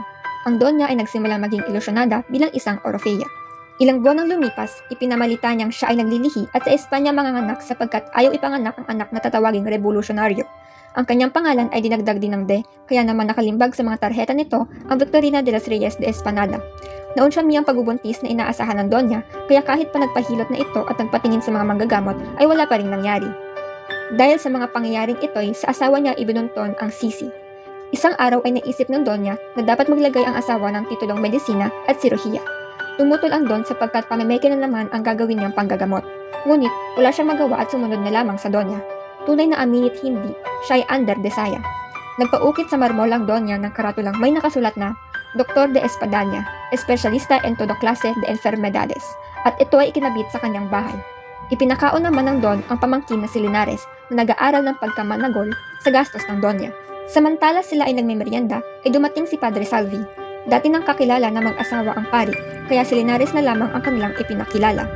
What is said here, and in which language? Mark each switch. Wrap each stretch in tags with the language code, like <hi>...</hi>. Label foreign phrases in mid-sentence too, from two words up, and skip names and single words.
<tl>Ang Doña ay nagsimulang maging ilusyonada bilang isang Orofea. Ilang buwan nang lumipas, ipinamalita niyang siya ay naglilihi at sa Espanya manganganak sapagkat ayaw ipanganak ang anak na tatawaging revolusyonaryo. Ang kanyang pangalan ay dinagdag din ng de, kaya naman nakalimbag sa mga tarheta nito ang Victorina de las Reyes de Espanada. Naon siya miyang pagbubuntis na inaasahan ng Doña, kaya kahit pa nagpahilot na ito at nagpatingin sa mga manggagamot ay wala pa rin nangyari. Dahil sa mga pangyayaring ito'y sa asawa niya ibinunton ang sisi. Isang araw ay naisip ng Doña na dapat maglagay ang asawa ng titulong medisina at sirohiya. Tumutol ang Don sapagkat pamemeke na naman ang gagawin niyang panggagamot. Ngunit wala siyang magawa at sumunod na lamang sa Doña. Tunay na aminit hindi, siya ay under desaya. Nagpaukit sa marmol ang Doña ng karatulang may nakasulat na Dr.</tl> <es>de Espadanya, Espesyalista en todo clase de enfermedades,</es> <tl>at ito ay ikinabit sa kanyang bahay. Ipinakaon naman ng Don ang pamangkin na si Linares na nag-aaral ng pagkamanagol sa gastos ng Doña. Samantala sila ay nagmemeryenda, ay dumating si Padre Salvi. Dati nang kakilala na mag-asawa ang pari, kaya si Linares na lamang ang kanilang ipinakilala.</tl>